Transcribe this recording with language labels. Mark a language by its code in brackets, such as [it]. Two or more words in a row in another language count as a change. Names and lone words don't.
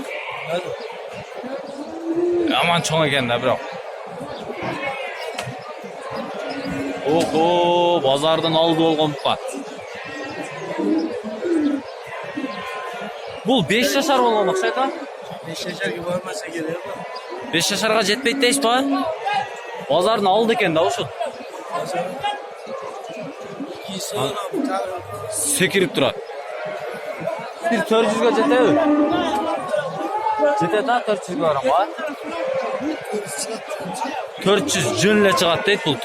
[ky] Аман чоң экен да, бирок. Ого, базардын алды болгон бука. Бул 5 жашар болгон окшойт а? [uz] 5 yaşarga bormasa kerak. [ky] 5 жашарга жетпейт дейсиз ба? Базардын алды экен да ушул. Секирип турат. 400 га жетеби? Жетет а 400 килограмм ба? 400 жөн эле чыгат дейт бул.